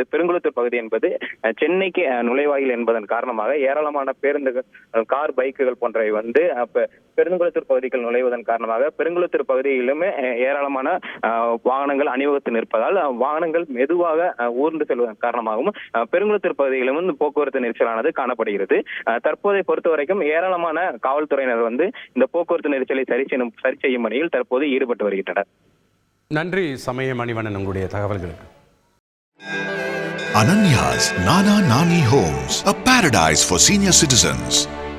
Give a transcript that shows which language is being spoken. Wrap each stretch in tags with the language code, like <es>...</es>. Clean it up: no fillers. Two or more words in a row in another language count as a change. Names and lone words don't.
<ta>பெருங்குளத்தூர் பகுதி என்பது சென்னைக்கு நுழைவாயில் என்பதன் காரணமாக ஏராளமான பேருந்துகள், கார், பைக்குகள் போன்றவை பெருங்குளத்தூர் பகுதிகள் நுழைவதன் காரணமாக பெருங்குளத்தூர் பகுதியிலுமே ஏராளமான வாகனங்கள் அணிவகுத்து நிற்பதால் வாகனங்கள் மெதுவாக ஊர்ந்து செல்வதன் காரணமாகவும் பெருங்குளத்தூர் பகுதியிலும் போக்குவரத்து நெரிசலானது காணப்படுகிறது. தற்போதை பொறுத்தவரைக்கும் ஏராளமான காவல்துறையினர் இந்த போக்குவரத்து நெரிசலை சரி செய்யும் பணியில் தற்போது ஈடுபட்டு வருகின்றனர். நன்றி சமய மணிவண்ணன், உங்களுடைய தகவல்களுக்கு.</ta> <en>Ananya's Nana Nani Homes, a paradise for senior citizens.</en>